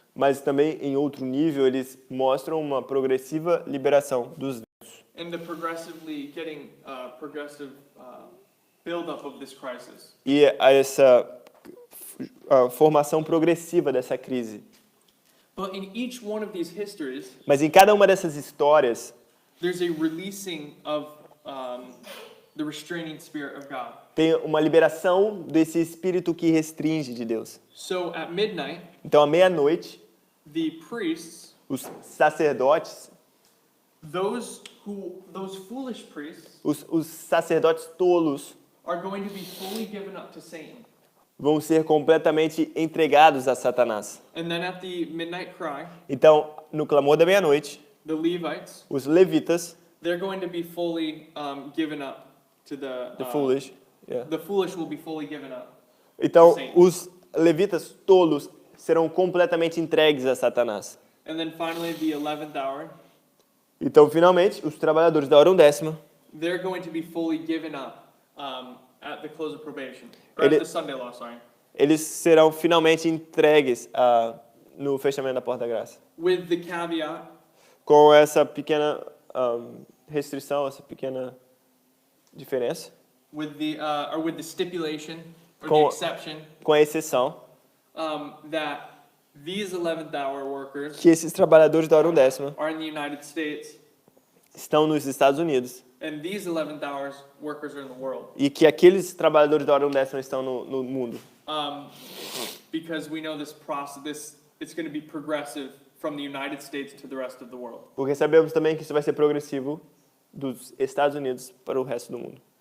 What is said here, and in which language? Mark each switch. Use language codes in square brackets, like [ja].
[pt] Mas também em outro nível eles mostram uma progressiva liberação dos ventos. [en] And the progressively getting progressive build-up of this crisis. [pt] E essa formação progressiva dessa crise. [en] But in each one of these histories, [pt] Mas em cada uma dessas histórias, [en] there's a releasing of the restraining spirit of God. [pt] tem uma liberação desse espírito que restringe de Deus. [en] So at midnight, [pt] Então, à meia-noite, [en] the priests, [pt] os sacerdotes, [en] those foolish priests, [pt] os sacerdotes tolos, [en] are going to be fully given up to Satan. [pt] vão ser completamente entregados a Satanás. [en] And then at the midnight cry, [pt] Então, no clamor da meia-noite, [en] the Levites, [pt] os levitas, [en] they're going to be fully given up to the foolish, yeah. The foolish will be fully given up. [pt] Então, Sim. os levitas tolos serão completamente entregues a Satanás. [en] And then finally, the 11th hour, [pt] Então, finalmente, os trabalhadores da hora undécima, [en] they're going to be fully given up at the close of probation. Or at the Sunday law, sorry. [pt] eles serão finalmente entregues no fechamento da porta da graça. [en] With the caveat [pt] Com essa pequena restrição, essa pequena diferença, [en] with the stipulation or [pt] Com- [en] the exception [pt] com a exceção [en] that these 11th hour workers [pt] que esses trabalhadores da hora undécima [en] are in the United States [pt] estão nos Estados Unidos [en] and these 11th hours workers are in the world. [pt] e que aqueles trabalhadores da hora undécima estão no mundo. [en] Because we know this process, it's going to be progressive from the United States to the rest of the world. [pt] Porque sabemos também que isso vai ser progressivo dos Estados Unidos para o resto do mundo.